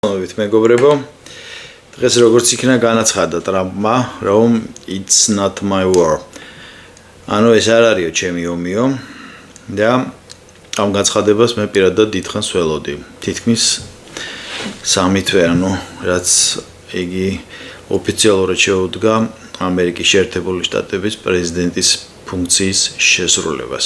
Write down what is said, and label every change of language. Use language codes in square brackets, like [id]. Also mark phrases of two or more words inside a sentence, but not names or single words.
[ka] მეგობრებო, დღეს როგორც იქნა განაცხადა ტრამპმა, რომ [en] it's not my war. [ka] ანუ ეს არ არისო ჩემი ომიო და ამ განცხადებას მე პირადად დიდხანს ველოდი. თითქმის სამი თვე, ანუ რაც იგი ოფიციალურად შეუდგა ამერიკის შეერთებული შტატების პრეზიდენტის ფუნქციის შესრულებას.